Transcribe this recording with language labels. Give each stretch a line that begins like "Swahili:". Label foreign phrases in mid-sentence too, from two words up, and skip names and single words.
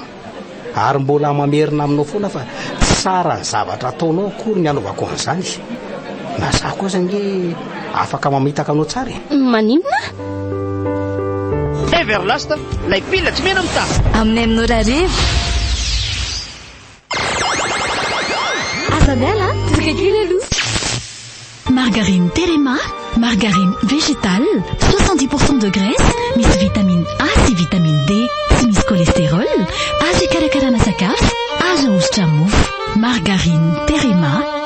Malagasy: Ary mbola mamerina aminao foana fa tsara ny zavatra ataonao akory ny anaovako an'izany. Na za koa zany nge afaka mamitaka anao tsara e. Maninona? Everlast, lay pila tsy mena mita. Amin'ny amin'ora arivo. Bella,
French: margarine Terema, margarine végétale, 70% de graisse, miss vitamine A,
Malagasy: vitamine D, miss cholestérol, azo hikarakarana sakafo, azo ahositra mofo. Margarine Terema,